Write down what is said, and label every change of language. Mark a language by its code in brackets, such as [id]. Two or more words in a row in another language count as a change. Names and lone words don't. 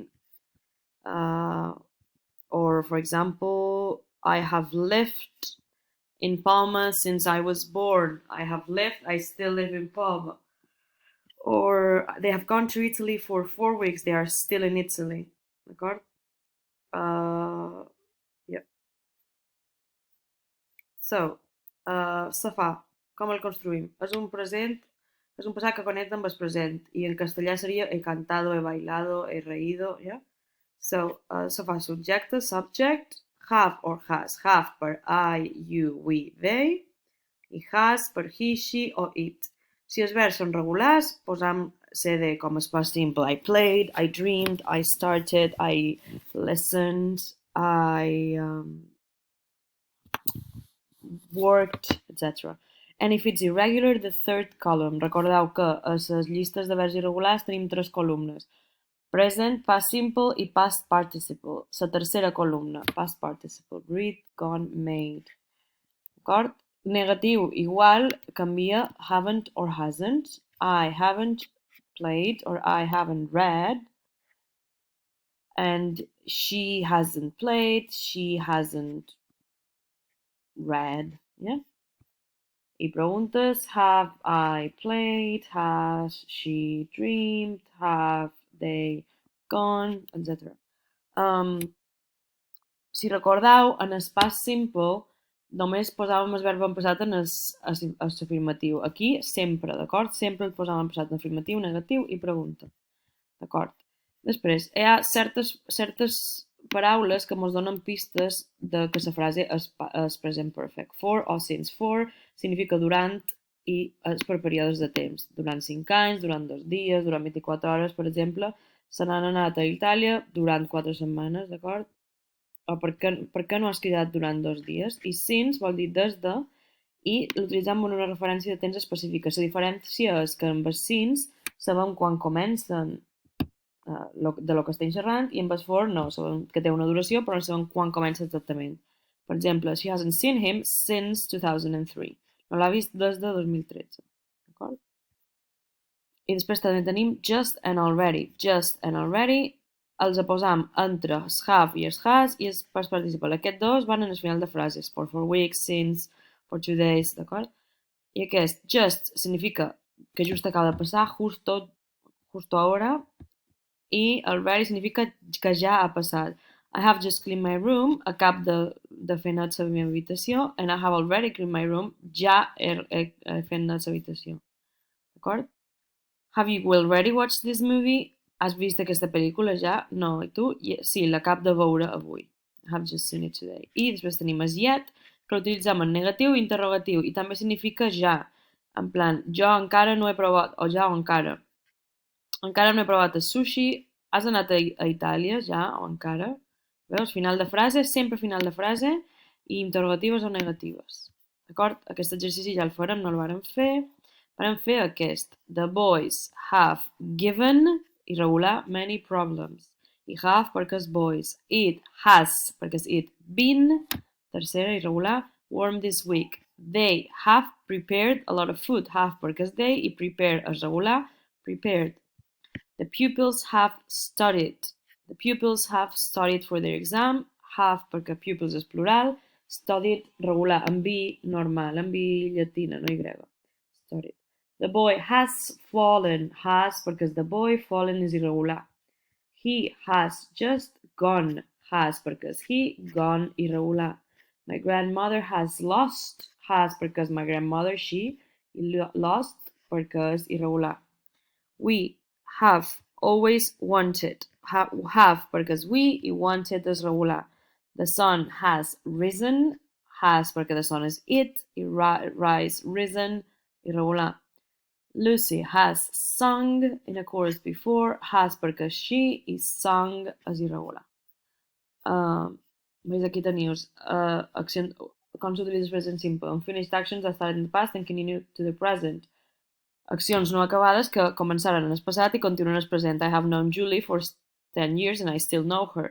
[en] Uh, or, for example, I have lived in Palma since I was born. I have lived. I still live in Palma. Or they have gone to Italy for 4 weeks. They are still in Italy. [ca] D'acord? [en] Yeah. So, [ca] safà, com el construïm? És un present, és un passat que connecta amb el present. I en castellà seria [es] he cantado, he bailado, he reído, yeah? [en] So, [ca] safà, subjecte, [en] subject, have or has. Have per I, you, we, they. [ca] I has per [en] he, she o it. [ca] Si els verbs són regulars, posam CD com es [en] past simple. I played, I dreamed, I started, I listened, I worked, etc. And if it's irregular, the third column. [ca] Recordeu que a les llistes de verbs irregulars tenim 3 columnes. [en] Present, past simple [ca] i [en] past participle. [ca] La tercera columna, [en] past participle. Read, gone, made. [ca] D'acord? Negatiu, igual, canvia [en] haven't or hasn't. I haven't played or I haven't read. And she hasn't played, she hasn't read. Yeah? [ca] I preguntes, [en] have I played, has she dreamed, have they gone, etc. [ca] Si recordeu, en el [en] past simple [ca] només posàvem el verb en passat en l'afirmatiu. Aquí, sempre, d'acord? Sempre el posàvem en passat en afirmatiu, negatiu i pregunta. D'acord? Després, hi ha certes paraules que ens donen pistes de que la frase és [en] present perfect. For o since. [ca] For significa durant i és per períodes de temps. Durant 5 anys, durant 2 dies, durant 24 hores, per exemple. Se n'han anat a Itàlia durant 4 setmanes, d'acord? O per què no has cridat durant 2 dies? I since vol dir des de i l'utilitzem en una referència de temps específica. La diferència és que amb els since sabem quan comencen de lo que estem xerrant i amb el for no, sabem que té una duració però no sabem quan comença exactament. Per exemple, [en] she hasn't seen him since 2003. [ca] No l'ha vist des de 2013. D'acord? I després també tenim [en] just and already. Just and already [ca] els posam entre es have i es has i es [en] past participle. [ca] Aquests dos van en el final de frases. [en] For 4 weeks, since, for 2 days, [ca] d'acord? I aquest just significa que just acaba de passar, [es] justo ahora, [ca] i already significa que ja ha passat. [en] I have just cleaned my room, [ca] acabo de fer net la meva habitació, [en] and I have already cleaned my room, [ca] ja he fet net l'habitació. D'acord? [en] Have you already watched this movie? [ca] Has vist aquesta pel·lícula ja? No, i tu? Sí, l'acabo de veure avui. [en] I have just seen it today. [ca] I després tenim es yet, que l'utilitzem en negatiu i interrogatiu, i també significa ja. En plan, jo encara no he provat, o ja o encara. Encara no he provat el sushi, has anat a Itàlia ja o encara? Veus? Final de frase, sempre final de frase, i interrogatives o negatives. D'acord? Aquest exercici ja el farem, no el vàrem fer. Vàrem fer aquest. [en] The boys have given, irregular, many problems. I have [ca] perquè és [en] boys. It has, [ca] perquè és [en] it, been, tercera, irregular, warm this week. They have prepared a lot of food. Have [ca] perquè és they i prepare és regular, prepared. [en] The pupils have studied. The pupils have studied for their exam. [ca] Have perquè pupils és plural. [en] Studied regular, [ca] amb I normal, amb I llatina, no Y. Studied. [en] The boy has fallen. [ca] Has perquè és [en] the boy, fallen [ca] és irregular. [en] He has just gone. [ca] Has perquè és [en] he, gone irregular. My grandmother has lost. Has [ca] perquè és [en] my grandmother, she, lost [ca] perquè és [en] irregular. We have always wanted. Have perquè és we i wanted és regular. The sun has risen. [ca] Has perquè [en] the sun is it i rise, risen, irregular. Lucy has sung in a chorus before. [ca] Has perquè she i sung és irregular. Veus aquí teniu com s'utilitza [en] present simple. Unfinished actions that started in the past and continue to the present. [ca] Accions no acabades que començaren en el passat i continuen en el present. [en] I have known Julie for 10 years and I still know her.